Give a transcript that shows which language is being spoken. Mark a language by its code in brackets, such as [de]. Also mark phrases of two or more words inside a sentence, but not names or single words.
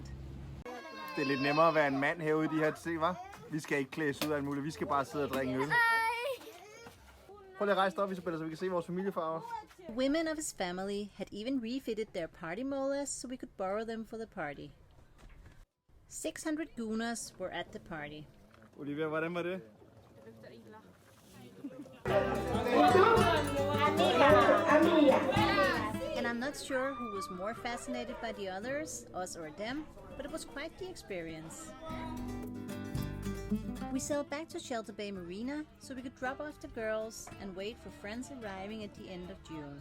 [da] Det er lidt nemmere at være en mand herude i de her, se hva? Vi skal ikke klædes ud af alt muligt, vi skal bare sidde og drikke en øl. Prøv lige at rejse dig op, Isabella, så vi kan se vores familiefarver. [en] Women of his family had even refitted their party molas so we could borrow them for the party. 600 Gunas were at the party. [da] Olivia, hvordan var det? [en] And I'm not sure who was more fascinated by the others, us or them, but it was quite the experience. We sailed back to Shelter Bay Marina so we could drop off the girls and wait for friends arriving at the end of June.